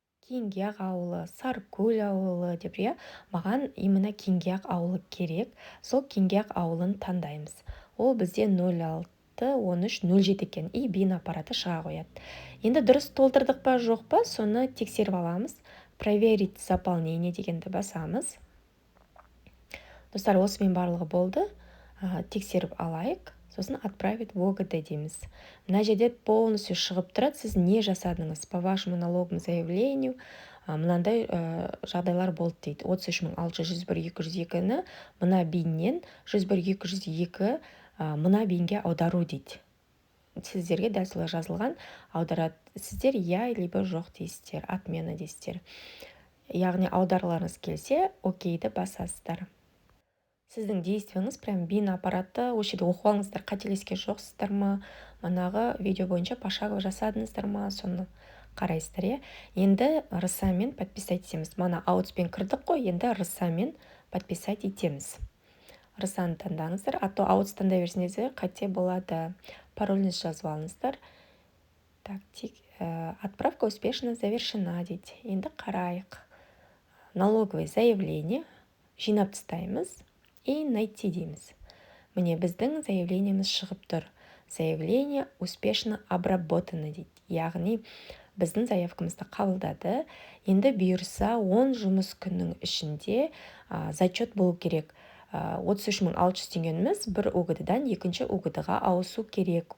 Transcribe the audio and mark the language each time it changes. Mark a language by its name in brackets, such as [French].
[Kazakh] Кеңгияқ ауылы, Сарыкөл ауылы деп, иә, маған именно Кеңгияқ ауылы керек. Сол Кеңгияқ ауылын таңдаймыз. Ол бізде 061307 екен. И бин аппараты шыға қояды. Енді дұрыс толтырдық па жоқ па, соны тексеріп аламыз. [Russian] Проверить заполнение [Kazakh] дегенді басамыз. Достар, осымен барлығы болды. Тексеріп алайық. Сосын [Russian] отправить в ОГД [Kazakh] дейміз. Мына жерде полностью шығып тұрады, сіз не жасадыңыз. [Russian] По вашему налоговому заявлению [Kazakh] мынандай жағдайлар болды дейді. 33.601.202-ні мына биннен 101.202 мына бинге аудару дейді. Сіздерге дәл солай жазылған, аударады. Сіздер я либо жоқ дейсіздер, отмена дейсіздер. Яғни аударыларыңыз келсе, окейді басасыздар. Сіздің действияңыз прям бин аппараты, осы жерде оқып алыңыздар, қателескен жоқсыздар ма, манағы видео бойынша пошагово жасадыңыздар ма, соны қарайсыздар, иә. Енді рысамен подписать етеміз. Мана аутспен кірдік қой, енді рысамен подписать етеміз. Рысаны таңдаңыздар, а то аутс таңдай берсеңіздер қате болады. Пароліңізді жазып алыңыздар. [Russian] Так, отправка успешно завершена [Kazakh] дейді. Енді қарайық. Налоговое заявление жинап тастаймыз и найти дейміз. Міне біздің заявлениеміз шығып тұр. [Russian] Заявление успешно обработано [Kazakh] дейді. Яғни біздің заявкамызды қабылдады. Енді бұйырса 10 жұмыс күннің ішінде зачет болу керек. 33.600 теңгеміз бір ОГД-дан екінші ОГД-ға ауысу керек.